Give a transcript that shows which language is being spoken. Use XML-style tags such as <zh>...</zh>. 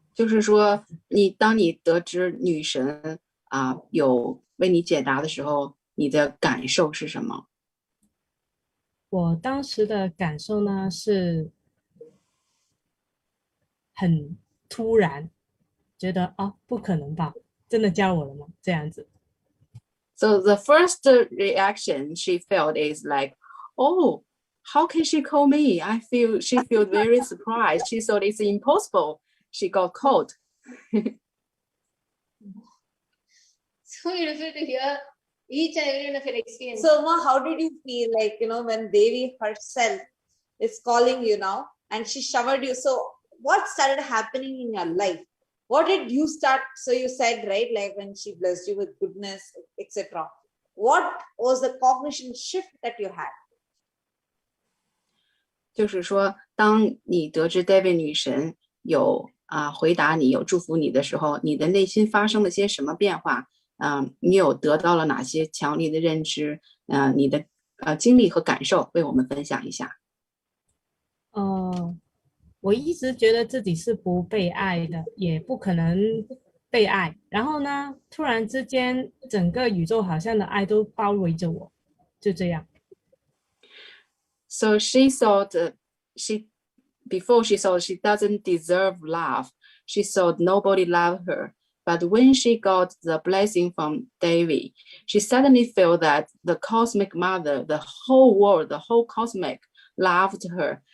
<zh>就是说，当你得知女神有为你解答的时候，你的感受是什么？我当时的感受呢是很突然，觉得不可能吧，真的教我了吗？这样子。</zh> <en>So the first reaction she felt is like, oh, how can she call me? She felt very surprised. She thought it's impossible. She got called. So beautiful to hear each and every one of your experience. So, Ma, how did you feel like, when Devi herself is calling you now and she showered you? So, what started happening in your life? What did you start? So, you said, right, like when she blessed you with goodness, etc. What was the cognition shift that you had?</en> <zh>就是说，当你得知 David 女神有回答你、有祝福你的时候，你的内心发生了些什么变化？你有得到了哪些强烈的认知？你的经历和感受，为我们分享一下。我一直觉得自己是不被爱的，也不可能被爱。然后呢，突然之间，整个宇宙好像的爱都包围着我，就这样。</zh> <en>So she thought before she thought she doesn't deserve love. She thought nobody loved her. But when she got the blessing from Devi, she suddenly felt that the cosmic mother, the whole world, the whole cosmic loved her.</en>